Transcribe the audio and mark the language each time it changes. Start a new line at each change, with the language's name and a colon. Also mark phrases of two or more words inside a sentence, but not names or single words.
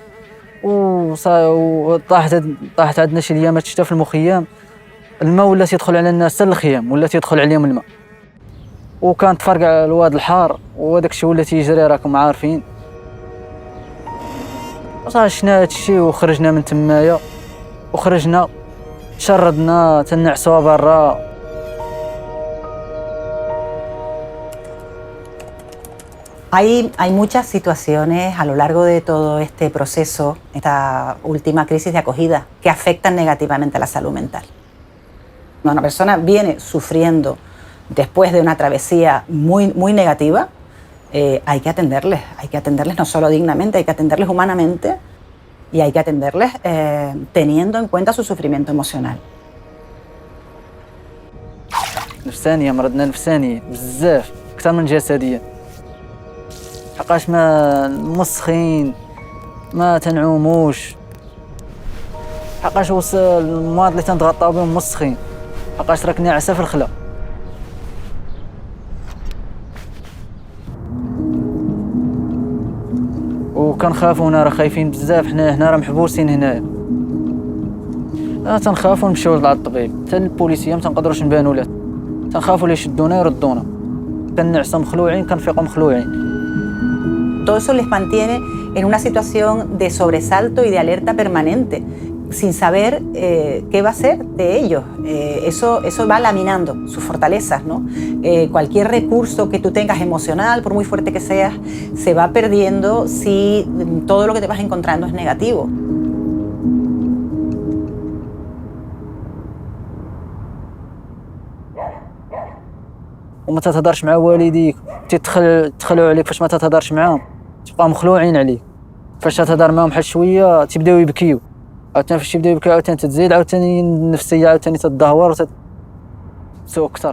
Arabic: طاحت عندنا شي ايامات شتا في المخيم، الماء ولات يدخل على الناس حتى الخيام، ولات يدخل عليهم الماء. وكان تفرقع الواد الحار، وهداك الشيء ولا تيجري راكم عارفين. شنا هادشي وخرجنا من تمايا، وخرجنا شردنا تنعسوا برا.
Spanish: Hay muchas situaciones a lo largo de todo este proceso, esta última crisis de acogida, que afectan negativamente a la salud mental. Cuando una persona viene sufriendo después de una travesía muy negativa, hay que atenderles no solo dignamente, hay que atenderles humanamente y hay que atenderles teniendo en cuenta su sufrimiento emocional.
Arabic: نفسانية، مرضنا نفسانية بزاف أكثر من جسدية، حقاش ما مسخين، ما تنعوموش، حقاش وصل المواطن اللي تنتغطاو بهم مسخين، حقاش راك ناعسة في الخلا. وكنخافوا هنا، راه خايفين بزاف، حنا هنا راه محبوسين هنايا. تنخافوا نمشيو لعند الطبيب، حتى البوليسيه ما تنقدروش نبانوا له، تنخافوا لي يشدونا يردونا، كنعسوا مخلوعين كنفيقوا مخلوعين.
Spanish: Todo eso les mantiene en una situación de sobresalto y de alerta permanente, sin saber qué va a ser de ellos. Eso va laminando sus fortalezas, ¿no? Cualquier recurso que tú tengas emocional, por muy fuerte que seas, se va perdiendo si todo lo que te vas encontrando es negativo.
Arabic: وما تتهضرش مع والديك، تدخلوا عليك فاش ما تتهضرش معاهم، تبقى مخلوعين عليك. فاش تهضر معاهم حل شويه تبداو يبكيو، عاوتاني فاش يبداو يبكيو عاوتاني تتزيد، عاوتاني النفسيه عاوتاني تدهور وتسوء اكثر.